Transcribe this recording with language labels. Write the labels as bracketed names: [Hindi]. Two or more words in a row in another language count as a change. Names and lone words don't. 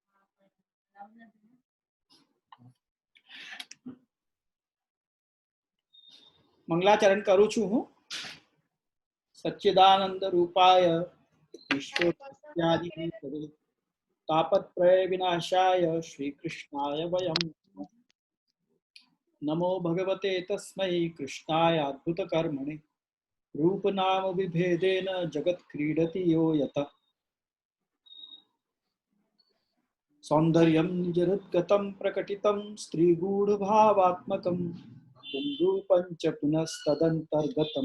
[Gujarati] મંગલાચરણ કરું છું હું. [Sanskrit] सच्चिदानंद रूपाय विश्वोत्पत्यादि तापत्रय विनाशाय श्री कृष्णाय वयम नमो भगवते तस्मै कृष्णाय अद्भुत कर्मणे रूप नाम विभेदेन जगत क्रीडति यो यत सौंदर्यं निजरुद्गतं प्रकटितं स्त्रीगूढ़ भावात्मकं रूपं च पुनस्तदन्तर्गतं